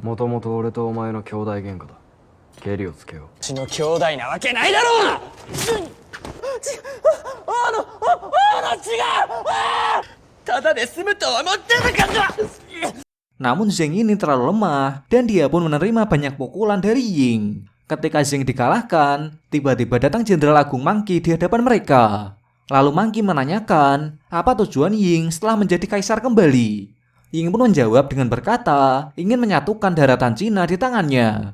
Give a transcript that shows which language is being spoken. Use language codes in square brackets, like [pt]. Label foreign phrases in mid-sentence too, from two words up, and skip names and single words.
[ja] もともと俺とお前の兄弟喧嘩だ。ケリをつけよう。うちの兄弟なわけないだろう。違う。ただで済むと思ってなかった。 [id] Namun Zheng ini terlalu lemah dan dia pun menerima banyak pukulan dari Ying. Ketika Zheng dikalahkan, tiba-tiba datang Jenderal Agung Monkey di hadapan mereka. Lalu Monkey menanyakan apa tujuan Ying setelah menjadi kaisar kembali. Ying pun menjawab dengan berkata ingin menyatukan daratan Cina di tangannya.